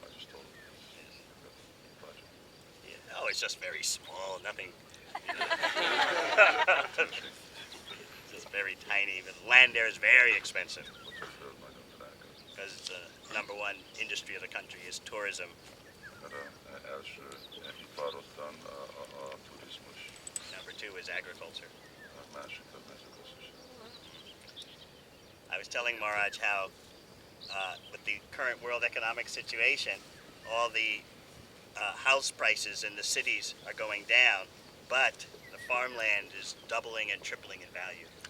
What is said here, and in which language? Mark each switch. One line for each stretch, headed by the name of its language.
English: I just told him the budget. Yeah. Oh, it's just very small, nothing. It's just very tiny, but land there is very expensive.
Hungarian: Ott a föld nagyon drága.
English: Because the number one industry of the country is tourism.
Hungarian: Mert az első ipar ottan a turizmus,
English: Number two is agriculture.
Hungarian: a másik a mezőgazdaság.
English: I was telling Maharaj how, with the current world economic situation, all the house prices in the cities are going down, but the farmland is doubling and tripling in value.